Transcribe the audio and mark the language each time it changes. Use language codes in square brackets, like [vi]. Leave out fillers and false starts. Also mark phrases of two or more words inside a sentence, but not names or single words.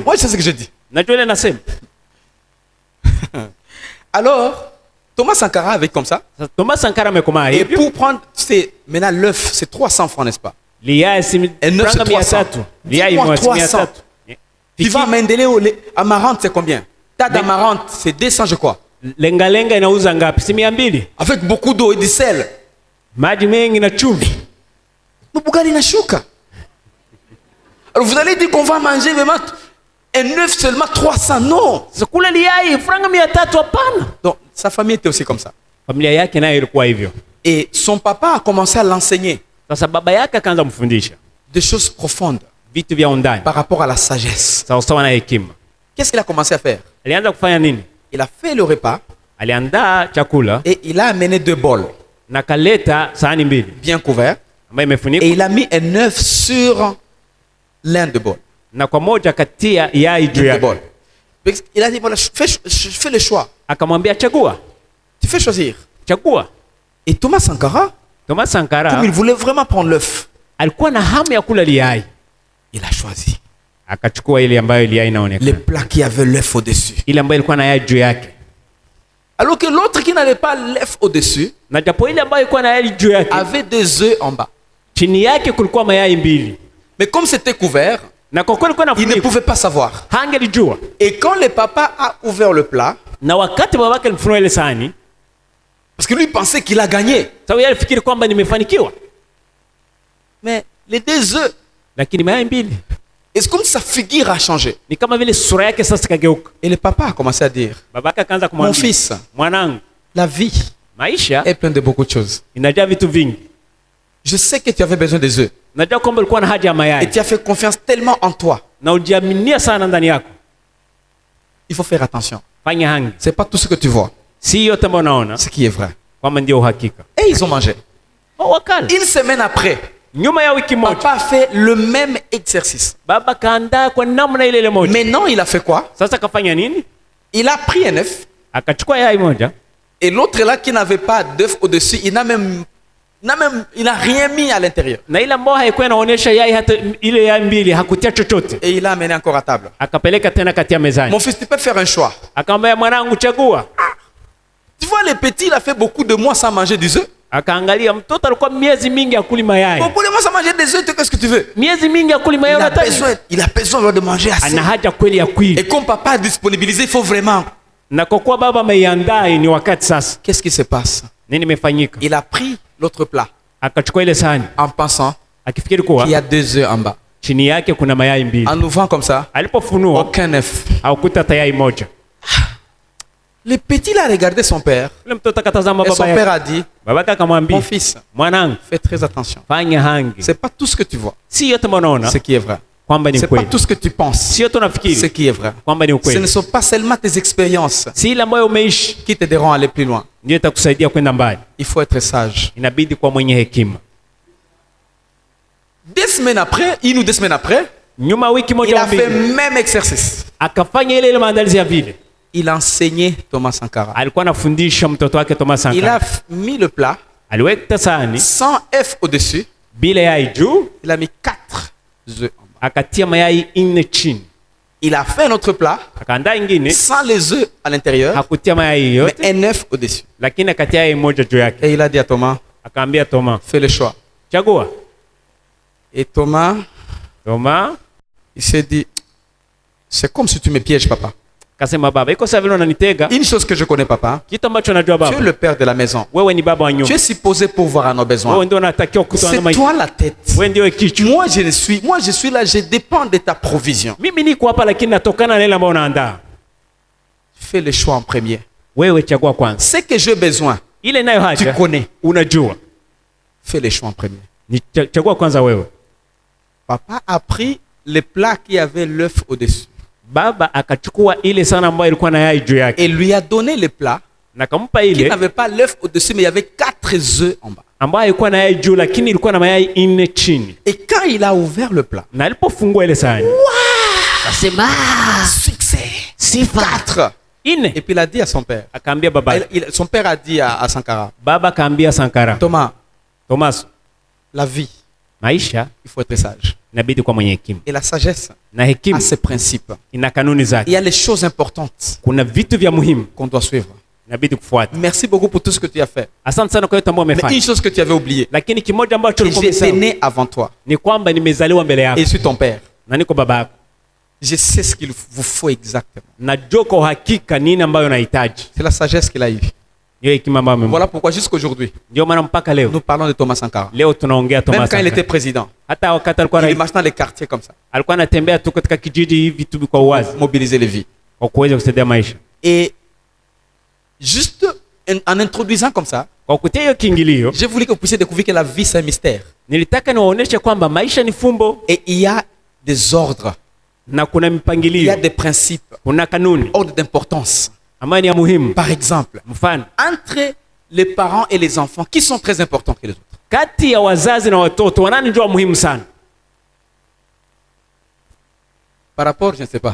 [fr] Moi, je sais ce que je dis. [sw] Najua ile nasema. [fr] Alors, Thomas Sankara avait comme ça. [sw] Sasa Thomas Sankara amekomaa [fr] Et [sw] hivyo. [fr] pour prendre, maintenant l'œuf, c'est 300 francs, n'est-ce pas? [sw] Liai si [fr] Et neuf, [sw] franga [fr] c'est 300. [sw] 300. Liai [fr] Dis-moi [sw] moja 300. 300. [fr] Tu vas à Mendeleo, amarante, c'est combien? Tas d'amarante, c'est 200, je crois. [sw] Lenga inauza ngapi? Si 200. [fr] Avec beaucoup d'eau et du sel. [sw] Maji mengi na chumvi. [fr] Mais Bougari n'a chouka. Alors vous allez dire qu'on va manger vraiment un œuf seulement 300. Non. [sw] Sasa kula liai franga 300 hapana. [fr] Donc sa famille était aussi comme ça. [sw] Familia yake nayo ilikuwa hivyo. [fr] Et son papa a commencé à l'enseigner [sw] Sasa baba yake akaanza kumfundisha [fr] des choses profondes [sw] vitu vya undani [fr] par rapport à la sagesse. [sw] sawa sawa na hekima. [fr] Qu'est-ce qu'il a commencé à faire? [sw] Alianza kufanya nini? [fr] Il a fait le repas [sw] Aliandaa chakula [fr] et il a amené 2 bols [sw] na kaleta sahani mbili [fr] bien couverts [sw] ambayo [fr] et [sw] imefunikwa [fr] il a mis un œuf sur l'un des bols. [sw] na kwa moja katia yai juu [fr] Des [sw] yake. [fr] bols. Il a dit voilà, fais le choix. [sw] Akamwambia chagua, [fr] Tu fais choisir. [sw] chagua. [fr] Et Thomas Sankara, Thomas comme Sankara il voulait vraiment prendre l'œuf, [sw] alikuwa na hamu ya kula liai, [fr] il a choisi [sw] akachukua ile ambayo liai [fr] les [sw] inaonekana, [fr] plats qui avaient l'œuf au-dessus. [sw] ile ambayo ilikuwa na yai juu yake, [fr] Alors que l'autre qui n'avait pas l'œuf au-dessus [sw] na japo ile ambayo ilikuwa na yai juu yake, [fr] avait 2 œufs en bas. [sw] chini yake kulikuwa mayai mbili, [fr] Mais comme c'était couvert, [sw] na kwa kweli ilikuwa [fr] il ne [sw] nafunikwa, [fr] pouvait pas savoir. [sw] hangelijua. [fr] Et quand le papa a ouvert le plat, [sw] Na wakati babake alifunua ile sahani, [fr] parce que lui pensait qu'il a gagné, [sw] sababu yeye alifikiri kwamba nimefanikiwa, [fr] mais les 2 œufs, [sw] lakini mayai mbili [fr] et c'est comme sa figure a changé. [sw] ni kama vile sura yake sasa kageuka. [fr] Et le papa a commencé à dire, [sw] Babake akaanza [fr] mon [sw] kumwambia, [fr] fils, [sw] mwanangu, [fr] la vie [sw] maisha [fr] est pleine de beaucoup de choses. [sw] inajaa vitu vingi. [fr] Je sais que tu avais besoin des œufs. [sw] Najua kwamba ulikuwa na haja ya [fr] Et [sw] mayai [fr] tu as fait confiance tellement en toi. [sw] na ujiaminia sana ndani yako. [fr] Il faut faire attention. [sw] Fanya hangi, [fr] C'est pas tout ce que tu vois, [sw] si yote ambayo unaona [fr] ce qui est vrai. [sw] kwamba ndio uhakika. [fr] Et ils ont mangé. [sw] Wakala [fr] Une semaine après, [sw] nyuma ya wiki moja, [fr] papa a fait le même exercice. [sw] baba kaandaa kwa namna ile ile moja. [fr] Maintenant, il a fait quoi? [sw] Sasa kafanya nini? [fr] Il a pris un œuf. [sw] Akachukua yai moja, [fr] Et l'autre là qui n'avait pas d'œuf au-dessus, il n'a rien mis à l'intérieur. [sw] na ile ambayo haikuwa inaonyesha yai, hata ile yai mbili hakutia chochote, [fr] Et il l'a amené encore à table. [sw] akapeleka tena katia mezani. [fr] Mon fils, tu peux faire un choix. [sw] Akamwambia, mwanangu, chagua. [fr] Tu vois, le petit, il a fait beaucoup de mois sans manger des œufs. [sw] Akaangalia mtoto alikuwa miezi mingi akuli mayai, [fr] Beaucoup de mois sans manger des œufs, qu'est-ce que tu veux? [sw] miezi mingi akuli mayai, [fr] Il a besoin de manger assez. [sw] ana haja kweli ya kweli. [fr] Et comme papa a disponibilisé, il faut vraiment. [sw] Na kwa kuwa baba ameiandaa, ni wakati sasa. [fr] Qu'est-ce qui se passe? [sw] Nini imefanyika? [fr] Il a pris l'autre plat [sw] Akachukua ile sahani [fr] en pensant [sw] akifikiri kuwa [fr] qu'il y a 2 œufs en bas. [sw] chini yake kuna mayai mbili. [fr] En ouvrant comme ça, [sw] Alipofunua [fr] aucun œuf. [sw] haukuta hata yai moja. [fr] Le petit il a regardé son père. [sw] Ule mtoto akatazama [fr] Et son [sw] baba [fr] père [sw] yake, [fr] a dit, [sw] babake akamwambia, [fr] mon fils, [sw] mwanangu, [fr] fais très attention. [sw] fanya hangi, [fr] C'est pas tout ce que tu vois, [sw] si yote unaona [fr] ce qui est vrai. [sw] kwamba ni [fr] C'est pas [sw] kweli, [fr] tout ce que tu penses, [sw] si yote [fr] ce [sw] unafikiri [fr] qui est vrai. [sw] kwamba ni [fr] Ce ne [sw] ukweli, [fr] sont pas seulement tes expériences [sw] si ile ambayo umeishi [fr] qui t'aideront à aller plus loin. [sw] ndio itakusaidia kwenda mbali. [fr] Il faut être sage. [sw] Inabidi kuwa mwenye hekima. [fr] 2 semaines après, 1 ou 2 semaines après, [sw] Nyuma ya wiki [fr] il [sw] moja [fr] a [sw] au [fr] fait [sw] mbili [fr] le même exercice. [sw] akafanya ile ile maandalizi ya vile. [fr] Il a enseigné Thomas Sankara. [sw] Alikuwa anafundisha mtoto wake Thomas [fr] Il Sankara. a mis le plat [sw] Aliweka sahani [fr] sans œuf au-dessus. [sw] bila yai juu, [fr] Il a mis 4 œufs en bas. [sw] akatia mayai 4 chini, [fr] Il a fait un autre plat [sw] akaandaa ingine [fr] sans les œufs à l'intérieur, [sw] hakutia mayai [fr] mais [sw] yote, [fr] un œuf au-dessus. [sw] lakini akatia yai moja juu yake. [fr] Et il a dit à Thomas, [sw] Akaambia Toma, [fr] fais le choix. [sw] chagua. [fr] Et Thomas, Toma il s'est dit, c'est comme si tu me pièges, papa. [sw] Kasema baba, iko sawa vile unanitega. [fr] Une chose que je connais, papa. [sw] Kitu ambacho najua [fr] Tu es [sw] baba. [fr] le père de la maison. [sw] Wewe ni baba wa [fr] Tu [sw] nyumba. [fr] es supposé pourvoir à nos besoins. [sw] Wewe ndio unatakiwa kutoa [fr] C'est toi la tête. [sw] Wewe ndio kichwa. [fr] Moi je suis là, je dépends de ta provision. [sw] Mimi niko hapa lakini natokana na ile ambayo unaandaa. [fr] Fais le choix en premier. [sw] Wewe chagua kwanza. [fr] Ce que j'ai besoin, [sw] Ile nayo [fr] tu [sw] haja. [fr] connais. [sw] Unajua. [fr] Fais le choix en premier. [sw] Ni chagua kwanza wewe. [fr] Papa a pris le plat qui avait l'œuf au-dessus [sw] Baba akachukua ile sana ambayo ilikuwa na yai juu yake. [fr] et lui a donné le plat [sw] Na kampa [fr] qui [sw] ile [fr] n'avait pas l'œuf au-dessus, mais il y avait 4 œufs en bas. [sw] ambayo ilikuwa na yai juu lakini ilikuwa na mayai 4 chini. [fr] Et quand il a ouvert le plat, [sw] Na alipofungua ile sahani. Kasema [fr] succès, [sw] sifa. [fr] 4. Et 4. puis il a dit à son père, [sw] Akaambia baba. [fr] son père a dit à Sankara, [sw] Baba akaambia Sankara. [fr] Thomas, la vie, [sw] maisha [fr] il faut être sage. [sw] inabidi kwa mwenye hekima. [fr] Et la sagesse [sw] Na hekima [fr] a ses principes. [sw] ina kanuni [fr] Il [sw] zake. [fr] y a les choses importantes [sw] Kuna vitu vya muhimu [fr] qu'on doit suivre. [sw] inabidi kufuata. [fr] Merci beaucoup pour tout ce que tu as fait. [sw] Asante sana kwa yote ambayo [fr] Mais une [sw] umefanya. [fr] chose que tu avais oubliée, [sw] Lakini kimoja ambacho [fr] que [sw] ulikuwa [fr] j'étais [sw] umesahau [fr] né avant toi [sw] ni kwamba nimezaliwa mbele [fr] et [sw] yako [fr] je suis ton père. [sw] na niko baba yako. [fr] Je sais ce qu'il vous faut exactement. [sw] Najua kwa uhakika nini ambayo unahitaji. [fr] C'est la sagesse qu'il a eue. [sw] Ndio hekima ambayo umepata. [fr] Voilà pourquoi jusqu'aujourd'hui, [sw] Ndio maana mpaka leo [fr] nous parlons de Thomas Sankara. [sw] leo tunaongea Thomas [fr] Même quand il [sw] Sankara. [fr] était président, [sw] Hata wakati alikuwa [fr] il [sw] rais, [fr] marche dans les quartiers comme ça, [sw] alikuwa anatembea tu katika kijiji hivi tu kwa uwazi [fr] mobiliser les vies. [sw] kwa kuweza kusaidia maisha. [fr] Et juste en introduisant comme ça, [sw] Kwa kutia hiyo kiingilio, [fr] j'ai voulu que vous puissiez découvrir que la vie c'est un mystère. [sw] nilitaka niwaoneshe kwamba maisha ni fumbo [fr] Et il y a des ordres, [sw] na kuna [fr] il y a [sw] mipangilio, [fr] des principes, [sw] kuna kanuni [fr] ordres d'importance. [sw] ambayo ni ya muhimu. [fr] Par exemple, [sw] Mfano, [fr] entre les parents et les enfants, qui sont très importants que les autres? [sw] kati ya wazazi na watoto wanani ndio wa muhimu sana? [fr] Par rapport, je ne sais pas.